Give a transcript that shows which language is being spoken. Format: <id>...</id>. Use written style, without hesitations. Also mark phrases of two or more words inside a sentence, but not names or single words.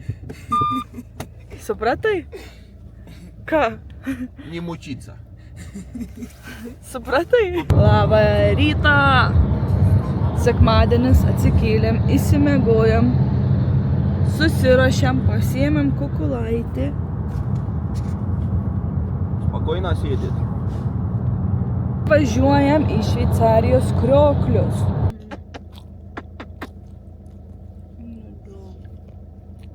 <lt>Supratai? Ką?</lt> <ru>Не мучиться.</ru> <lt>Supratai? Labą rytą. Sekmadienis, atsikėlėm, įsimiegojom, susiruošėm, pasiėmėm kukulaitį.</lt> <ru>Спокойно сидит.</ru> <lt>Važiuojam į Šveicarijos krioklius.</lt>